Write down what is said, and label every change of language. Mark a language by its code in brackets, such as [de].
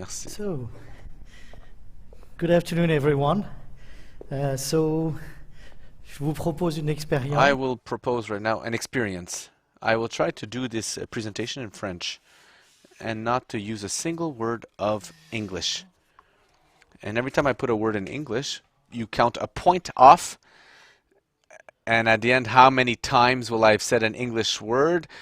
[en] So, good afternoon, everyone. [fr] Je vous propose une expérience. [en] I will propose right now an experience. I will try to do this presentation in French and not to use a single word of English. And every time I put a word in English, you count a point off. And at the end, how many times will I have said an English word?